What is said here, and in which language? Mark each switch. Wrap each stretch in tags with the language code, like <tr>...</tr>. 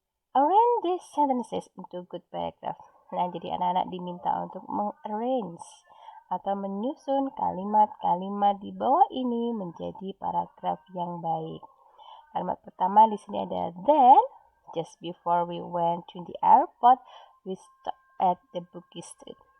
<en>Arrange these sentences into good paragraph.</en> <id>Nah, jadi anak-anak diminta untuk mengarrange atau menyusun kalimat-kalimat di bawah ini menjadi paragraf yang baik. Kalimat pertama di sini ada</id> <en>then, just before we went to the airport, we stopped at the Bugis Street.</en>